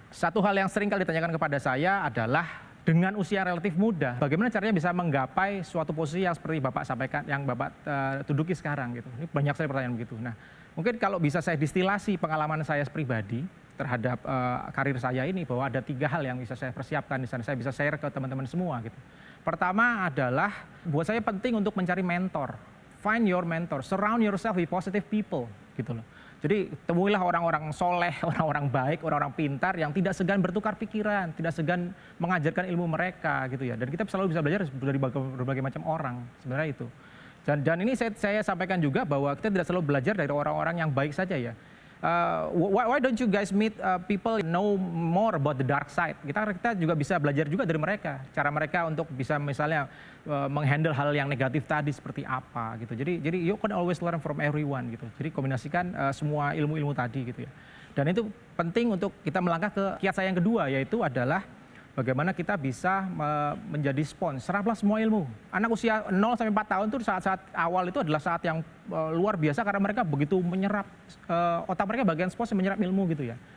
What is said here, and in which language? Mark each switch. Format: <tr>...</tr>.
<id>Satu hal yang sering kali ditanyakan kepada saya adalah dengan usia relatif muda, bagaimana caranya bisa menggapai suatu posisi yang seperti Bapak sampaikan, yang Bapak duduki sekarang gitu. Ini banyak sekali pertanyaan begitu. Nah, mungkin kalau bisa saya distilasi pengalaman saya pribadi terhadap karir saya ini, bahwa ada 3 hal yang bisa saya persiapkan di sana, saya bisa share ke teman-teman semua gitu. Pertama adalah buat saya penting untuk mencari mentor.</id> <en>Find your mentor, surround yourself with positive people</en> <id>gitu loh. Jadi temuilah orang-orang soleh, orang-orang baik, orang-orang pintar yang tidak segan bertukar pikiran, tidak segan mengajarkan ilmu mereka gitu ya. Dan kita selalu bisa belajar dari berbagai macam orang, sebenarnya itu. Dan ini saya sampaikan juga bahwa kita tidak selalu belajar dari orang-orang yang baik saja ya.</id> <en>Why don't you guys meet people know more about the dark side?</en> <id>Kita juga bisa belajar juga dari mereka, cara mereka untuk bisa misalnya menghandle hal yang negatif tadi seperti apa gitu.</id> <en>Jadi you can always learn from everyone gitu.</en> <id>Jadi kombinasikan semua ilmu-ilmu tadi gitu ya. Dan itu penting untuk kita melangkah ke kiat saya yang kedua, yaitu adalah bagaimana kita bisa menjadi spons, seraplah semua ilmu. Anak usia 0 sampai 4 tahun itu saat awal itu adalah saat yang luar biasa karena mereka begitu menyerap, otak mereka bagian spons yang menyerap ilmu gitu ya.</id>